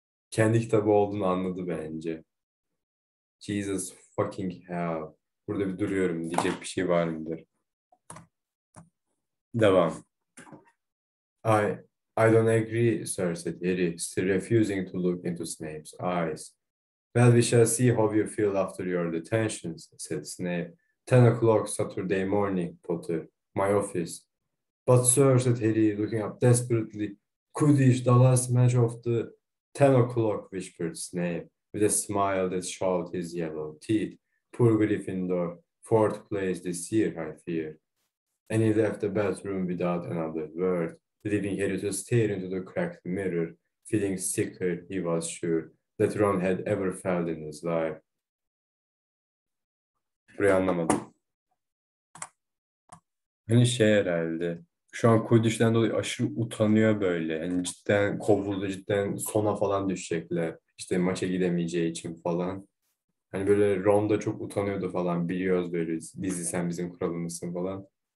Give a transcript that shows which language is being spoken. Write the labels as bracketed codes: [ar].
[tr] Kendi kitabı olduğunu anladı bence. [en] Jesus fucking hell. [tr] Burada bir duruyorum. Diyecek bir şey var mıdır? Devam. [en] I don't agree, sir, said Harry, still refusing to look into Snape's eyes. Well, we shall see how you feel after your detentions, said Snape. 10 o'clock Saturday morning, Potter. My office. But, sir, said Harry, looking up desperately. Quidditch, the last match of the 10 o'clock, whispered Snape, with a smile that showed his yellow teeth. Poor Gryffindor, fourth place this year, I fear. And he left the bathroom without another word, leaving Harry to stare into the cracked mirror, feeling sicker, he was sure, that Ron had ever felt in his life. [tr] Burayı anlamadım. Hani şey herhalde, şu an Quidditch'ten dolayı aşırı utanıyor böyle. Yani cidden kovuldu, cidden sona falan düşecekler. İşte maça gidemeyeceği için falan. Hani böyle Ron da çok utanıyordu falan, biliyoruz böyle dizi sen bizim kralımızsın falan.